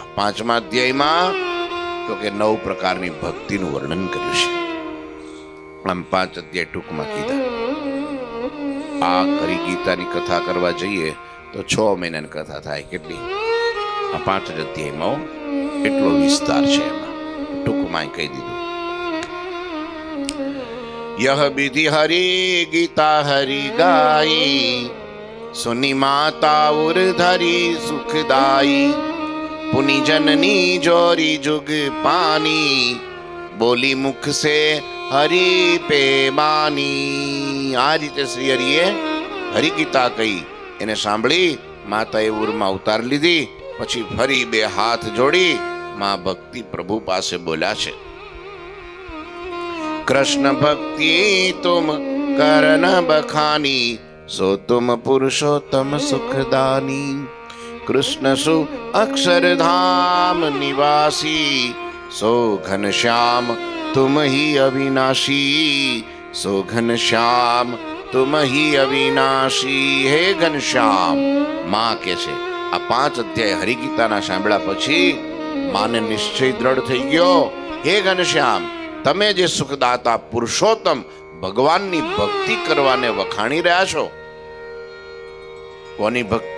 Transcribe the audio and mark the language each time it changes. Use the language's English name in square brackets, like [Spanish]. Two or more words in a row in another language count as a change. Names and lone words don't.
[Gujarati] પાંચમા અધ્યાયમાં તો કે 9 પ્રકારની ભક્તિનું વર્ણન કર્યું છે. આમ 5 અધ્યાય ટૂંકમાં કીધા. આ કરી ગીતાની કથા કરવા જઈએ તો 6 મહિનાની કથા થાય. કેટલી? આ 5 અધ્યાયમાં એટલો વિસ્તાર છે. એમાં ટૂંકમાં કહી દીધું. [Awadhi] यह विधि हरि गीता हरि गाई, सुनी माता उर धरी सुखदाई. पुनि जननी जोरी जुग पानी, बोली मुख से हरि पे मानी. [Gujarati] આ રીતે શ્રી હરિએ હરિ ગીતા કહી. એને સાંભળી માતાએ ઉરમાં ઉતાર લીધી. પછી ફરી 2 હાથ જોડી માં ભક્તિ પ્રભુ પાસે બોલ્યા છે. [Awadhi] कृष्ण भक्ति तुम करन बखानी, सो तुम पुरुषोत्तम सुखदानी. कृष्ण सु अक्षरधाम निवासी, सो घनश्याम तुम ही अविनाशी, सो घनश्याम तुम ही अविनाशी। [Gujarati] હે ઘનશ્યામ, માં કે છે આ 5 અધ્યાય હરિગીતાના સાંભળ્યા પછી માને નિશ્ચય દ્રઢ થઈ ગયો, હે ઘનશ્યામ તમે જે સુખદાતા પુરુષોત્તમ ભગવાનની ભક્તિ કરવાને વખાણી રહ્યા છો, કોની ભક્તિ?